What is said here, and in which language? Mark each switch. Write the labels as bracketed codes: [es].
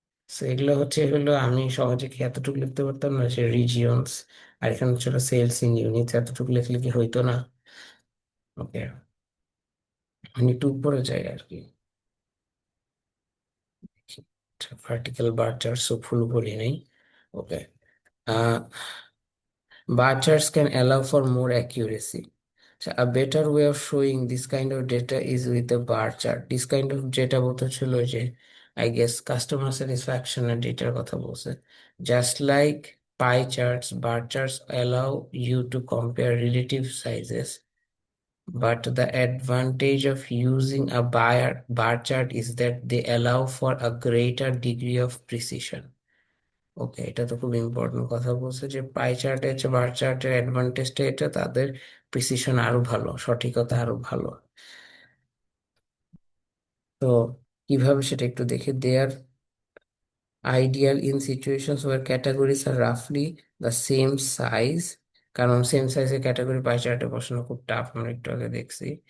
[bn] তো এগুলো হচ্ছে হলো আমি সহজে কি এতটুকু লিখতে পারতাম না, সে রিজিয়নস, আর এখানে হচ্ছে সেলস ইন ইউনিটস, এতটুকু লিখলে কি হইতো না? ওকে, আমি একটু উপরে যাই আর কি, vertical bar chart so full বলি নাই। [en] Okay, bar charts can allow for more accuracy. So a better way of showing this kind of data is with a bar chart. This kind of data [bn] বলতে ছিল যে [en] I guess customer satisfaction [bn] এর ডেটার কথা বলছে। [en] Just like pie charts, bar charts allow you to compare relative sizes, but the advantage of using a bar chart is that they allow for a greater degree of precision. [bn] ওকে, এটা তো খুব important কথা বলছে যে পাই চার্টের চেয়ে বার চার্টের অ্যাডভান্টেজটা এটা, তাদের প্রিসিশন আরো ভালো, সঠিকতা আরো ভালো। তো কিভাবে সেটা একটু দেখে, [en] there ideal in situations war categories R রাফলি the same size, [bn] কারণ সেম সাইজের ক্যাটাগরি পাই চার্টে বসানো খুব টাফ, আমরা একটু আগে দেখছি।